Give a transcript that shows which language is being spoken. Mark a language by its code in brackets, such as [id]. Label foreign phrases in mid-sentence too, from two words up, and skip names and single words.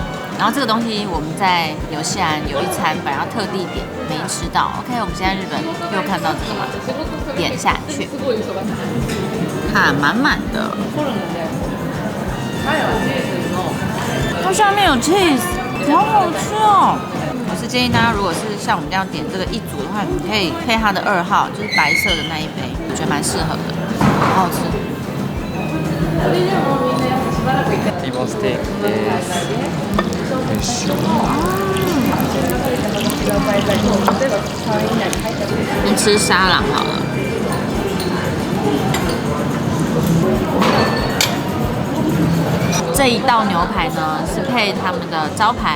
[zh] 然后这个东西我们在纽西兰有一餐，本来要特地点，没吃到。OK， 我们现在日本又看到这个嘛，点下去，看满满的。它下面有 cheese， 好好吃哦！我是建议大家，如果是像我们这样点这个一组的话，你可以配它的2号，就是白色的那一杯，我觉得蛮适合的，好好吃。 [ja] リボンステーキです。 [zh] 你吃沙朗好了。这一道牛排呢是配他们的招牌，